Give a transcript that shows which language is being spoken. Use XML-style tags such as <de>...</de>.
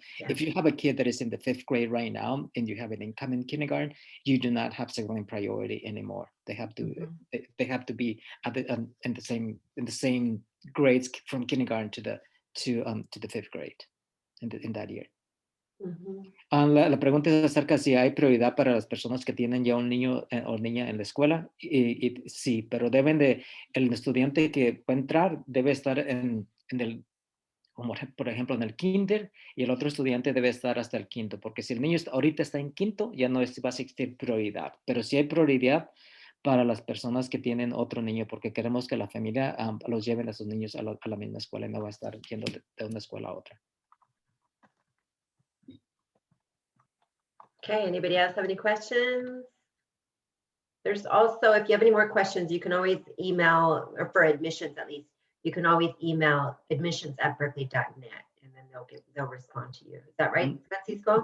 <en>So if you have a kid that is in the 5th grade right now and you have an incoming kindergarten, you do not have sibling priority anymore. They have to they have to be at the in the same grades from kindergarten to the 5th grade in that year.</en> <es>La pregunta es acerca si hay prioridad para las personas que tienen ya un niño o niña en la escuela. Y sí, pero el estudiante que va a entrar debe estar en el, como por ejemplo, en el kinder, y el otro estudiante debe estar hasta el quinto, porque si el niño ahorita está en quinto, ya no va a existir prioridad. Pero sí hay prioridad para las personas que tienen otro niño, porque queremos que la familia los lleven a sus niños a la misma escuela y no va a estar yendo de una escuela a otra.</es> <en>Okay, anybody else have any questions? There's also, if you have any more questions, you can always email, or for admissions at least, you can always email admissions@berkeley.net and then they'll respond to you. Is that right, Francisco?</en>